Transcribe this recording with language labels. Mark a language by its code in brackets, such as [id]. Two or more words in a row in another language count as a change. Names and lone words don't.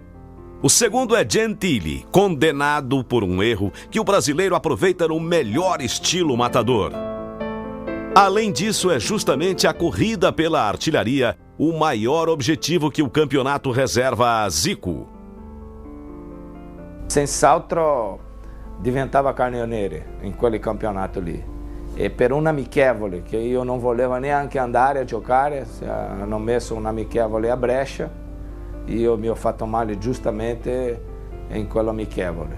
[pt] O segundo é Gentili, condenado por um erro que o brasileiro aproveita no melhor estilo matador. Além disso, é justamente a corrida pela artilharia o maior objetivo que o campeonato reserva a Zico. [it] Senz'altro diventava carneonere in quel campionato lì. E per un amichevole, che io non volevo neanche andare a giocare, se hanno messo un amichevole a Brescia, io mi ho fatto male giustamente in quell'amichevole.